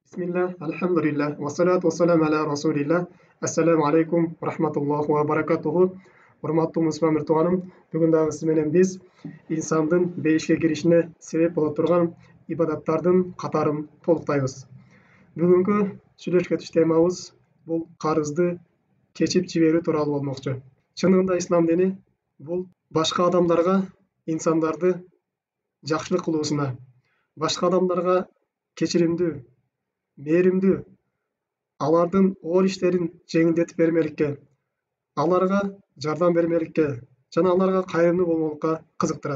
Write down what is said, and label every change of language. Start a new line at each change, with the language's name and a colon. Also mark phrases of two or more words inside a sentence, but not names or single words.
Arabic: بسم الله، الحمد لله، والصلاة والسلام على رسول الله. السلام عليكم ورحمة الله وبركاته.
Kyrgyz: Урматтуу мусулман тууганым, бүгүн дагы сиз менен биз инсандын бейишке киришине себеп боло турган ибадаттардын катарын толуктайбыз. Бүгүнкү сүйлөшкөтүш темабыз бул карызды кечип жиберүү тууралуу болмокчу. Чындыгында ислам дини бул башка адамдарга, инсандарды жакшылык кылуусуна, башка адамдарга кечиримдүү, мээримдүү, алардын оор иштерин жеңилдетип бермеликке, аларга жардам бермеликке жана аларга кайрымдуу болмолукка кызыктырат.